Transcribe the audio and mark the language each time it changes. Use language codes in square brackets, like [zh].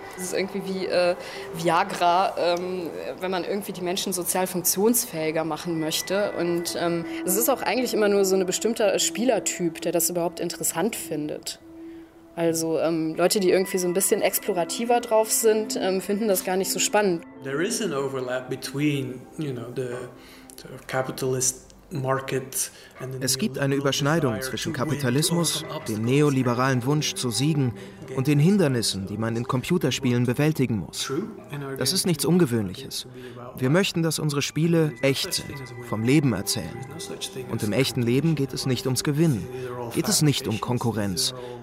[de] Das ist irgendwie wie Viagra, wenn man irgendwie die Menschen sozial funktionsfähiger machen möchte. Und es ist auch eigentlich immer nur so ein bestimmter Spielertyp, der das überhaupt interessant findet. Also Leute, die irgendwie so ein bisschen explorativer drauf sind, finden das gar nicht so spannend. [en] There is an overlap between, you know, the capitalist market. [de] Es gibt eine Überschneidung zwischen Kapitalismus, dem neoliberalen Wunsch zu siegen und den Hindernissen, die man in Computerspielen bewältigen muss. Das ist nichts Ungewöhnliches. Wir möchten, dass unsere Spiele echt sind, vom Leben erzählen. Und im echten Leben geht es nicht ums Gewinnen, geht es nicht um Konkurrenz.